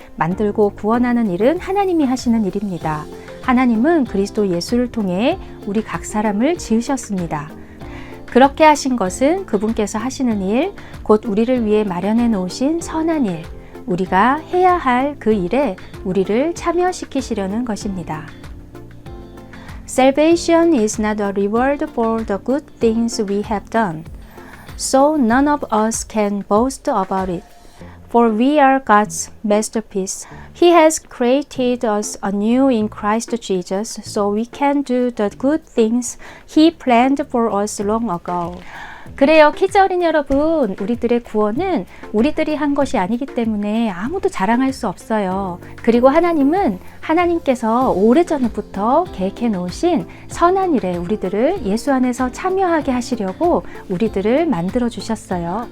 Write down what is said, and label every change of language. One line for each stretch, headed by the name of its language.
Korean: 만들고 구원하는 일은 하나님이 하시는 일입니다. 하나님은 그리스도 예수를 통해 우리 각 사람을 지으셨습니다. 그렇게 하신 것은 그분께서 하시는 일, 곧 우리를 위해 마련해 놓으신 선한 일, 우리가 해야 할 그 일에 우리를 참여시키시려는 것입니다.
English: Salvation is not a reward for the good things we have done, so none of us can boast about it. For we are God's masterpiece. He has created us anew in Christ Jesus so we can do the good things He planned for us long ago.
Korean: 그래요, 키즈 어린이 여러분. 우리들의 구원은 우리들이 한 것이 아니기 때문에 아무도 자랑할 수 없어요. 그리고 하나님은 하나님께서 오래전부터 계획해 놓으신 선한 일에 우리들을 예수 안에서 참여하게 하시려고 우리들을 만들어 주셨어요.